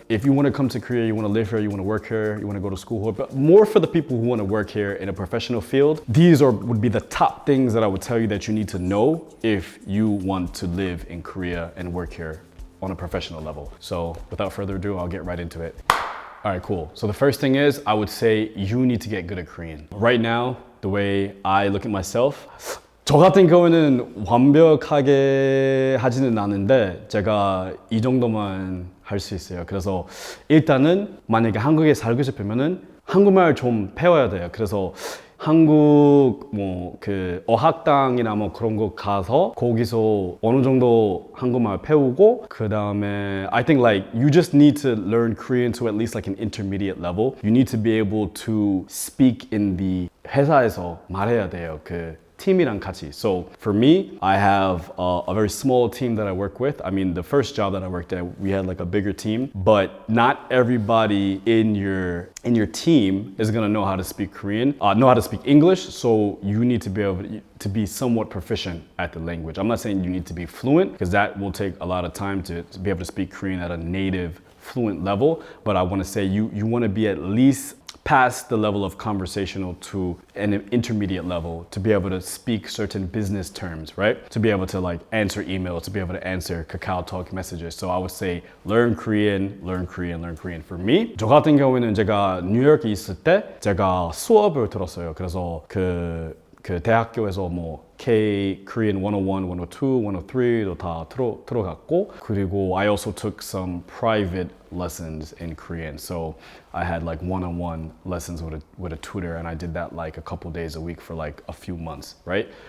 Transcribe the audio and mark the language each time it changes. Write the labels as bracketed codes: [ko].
[en] If you wanna come to Korea, you wanna live here, you wanna work here, you wanna go to school here, but more for the people who wanna work here in a professional field, these would be the top things that I would tell you that you need to know if you want to live in Korea and work here on a professional level. So without further ado, I'll get right into it. All right, cool. So the first thing is, I would say you need to get good at Korean. Right now, the way I look at myself, [ko] 저 같은 경우는 완벽하게 하지는 않은데 제가 이 정도만 할 수 있어요. 그래서 일단은 만약에 한국에 살고 싶으면은 한국말 좀 배워야 돼요. 그래서 한국 뭐 그 어학당이나 뭐 그런 거 가서 거기서 어느 정도 한국말 배우고, 그 다음에 [en] I think like you just need to learn Korean to at least like an intermediate level. You need to be able to speak in the [ko] 회사에서 말해야 돼요. 그 팀이랑 같이. [en] So for me, I have a very small team that I work with. I mean, the first job that I worked at, we had like a bigger team, but not everybody in your team is gonna know how to speak Korean, know how to speak English. So you need to be able to be somewhat proficient at the language. I'm not saying you need to be fluent, because that will take a lot of time to be able to speak Korean at a native fluent level. But I wanna say you wanna be at least past the level of conversational to an intermediate level to be able to speak certain business terms, right? To be able to like answer emails, to be able to answer Kakao Talk messages. So I would say learn Korean, learn Korean, learn Korean. For me, [ko] 저 같은 경우에는 제가 뉴욕에 있을 때 제가 수업을 들었어요. 그래서 그 대학교에서 뭐 Korean 101, 102, 103도 다 들어갔고, 그리고 [en] I also took some private lessons in Korean. So I had like one-on-one lessons with a tutor, and I did that like a couple days a week for like a few months, right?